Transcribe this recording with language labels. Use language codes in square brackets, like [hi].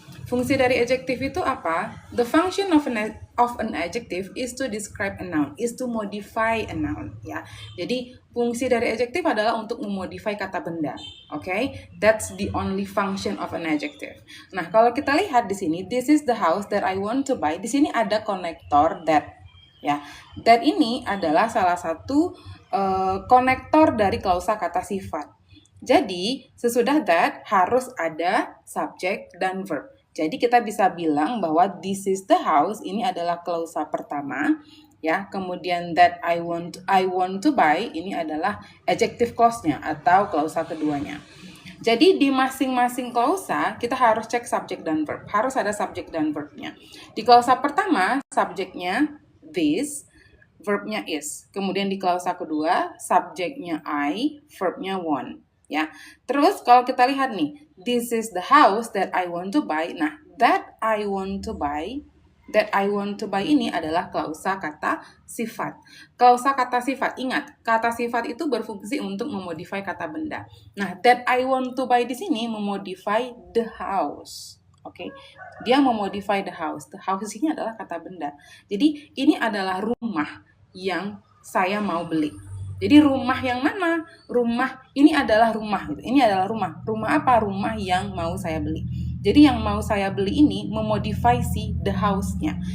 [id] Fungsi dari adjective itu apa? [en] The function of an adjective is to describe a noun, is to modify a noun, ya. [id] Jadi fungsi dari adjective adalah untuk memodify kata benda. [en] Okay? That's the only function of an adjective. [id] Nah, kalau kita lihat di sini, [en] this is the house that I want to buy. [id] Di sini ada konektor that, ya. That ini adalah salah satu konektor dari klausa kata sifat. Jadi, sesudah that harus ada subject dan verb. Jadi kita bisa bilang bahwa [en] this is the house [id] ini adalah klausa pertama, ya. Kemudian [en] that I want to buy [id] ini adalah adjective clause-nya atau klausa keduanya. Jadi di masing-masing klausa kita harus cek subject dan verb. Harus ada subject dan verb-nya. Di klausa pertama subjeknya this, verbnya is. Kemudian di klausa kedua subjeknya I, verbnya want. Ya, terus kalau kita lihat nih, [en] this is the house that I want to buy. [id] Nah, [en] that I want to buy [id] ini adalah klausa kata sifat. Klausa kata sifat, ingat, kata sifat itu berfungsi untuk memodify kata benda. Nah, [en] that I want to buy [id] di sini memodify the house. Oke, dia memodify the house. The house ini adalah kata benda. Jadi ini adalah rumah yang saya mau beli. Jadi rumah yang mana? Rumah ini adalah rumah gitu. Ini adalah rumah. Rumah apa? Rumah yang mau saya beli. Jadi yang mau saya beli ini memodify si the house-nya.